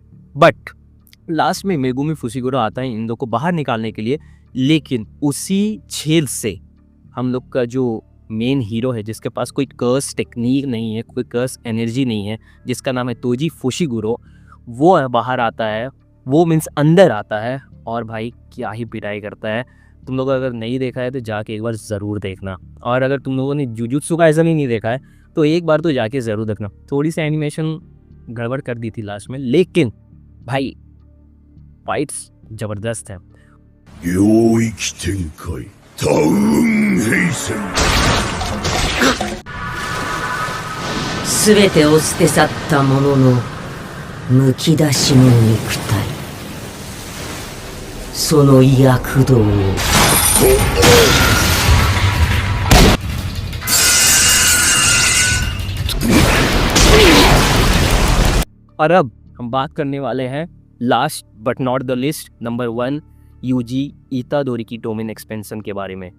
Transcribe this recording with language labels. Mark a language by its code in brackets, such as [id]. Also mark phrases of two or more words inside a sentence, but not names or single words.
[en] But last [hi] में मेगुमी फुशिगुरो आता है इन दो को बाहर निकालने के लिए, लेकिन उसी झेल से हम लोग का जो [en] main hero [hi] है, जिसके पास कोई [en] curse technique [hi] नहीं है, कोई [en] curse energy [hi] नहीं है, जिसका नाम है तोजी फुशिगुरो, वो बाहर आता है, वो मीन्स अंदर आता है और भाई क्या ही पिटाई करता है। तुम लोग अगर नहीं देखा है तो जाके एक बार ज़रूर देखना, और अगर तुम लोगों ने जुजुत्सु काइसेन ही नहीं देखा है तो एक बार तो जाके ज़रूर देखना। थोड़ी सी एनिमेशन गड़बड़ कर दी थी लास्ट में, लेकिन भाई फाइट्स ज़बरदस्त है। [ja] 領域展開タウンヘイセンすべてを捨て去った者のむき出しの肉体、その躍動を [hi] और अब हम बात करने वाले हैं [en] last but not the list, [hi] नंबर 1 यूजी इतादोरी की [en] domain expansion [hi] के बारे में।